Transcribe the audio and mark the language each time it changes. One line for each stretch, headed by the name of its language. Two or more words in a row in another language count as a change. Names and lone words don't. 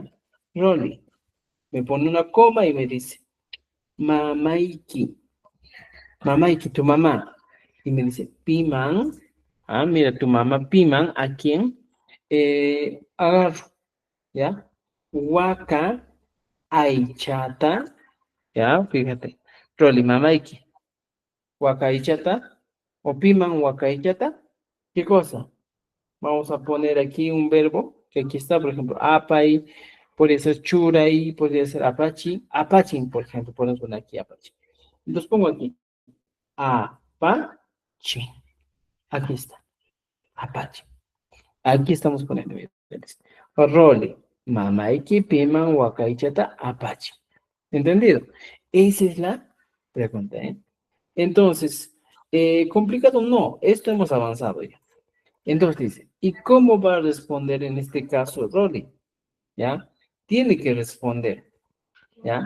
Spanish: Rolly, me pone una coma y me dice,
Quechua: Mamaiki, Mamaiki,
Spanish: tu mamá. Y me dice, Piman, mira, tu mamá Piman, ¿a quién? Agarro, ¿ya?
Quechua: Waka, Aichata,
Spanish: ¿ya? Fíjate. Rolly,
Quechua: mamaiki. Wakaichata. O piman wakaichata.
Spanish: ¿Qué cosa? Vamos a poner aquí un verbo, que aquí está, por ejemplo, apai, podría ser churai, podría ser apachi, apachin, por ejemplo, podemos poner aquí apache. Entonces pongo aquí, apache, aquí está, apache. Aquí estamos poniendo, ¿ves?
Quechua: Role, mamaiki, piman, wakaichata, apache.
Spanish: ¿Entendido? Esa es la pregunta, ¿eh? Entonces, complicado no, esto hemos avanzado ya. Entonces dice, ¿y cómo va a responder en este caso Rolly? ¿Ya? Tiene que responder, ¿ya?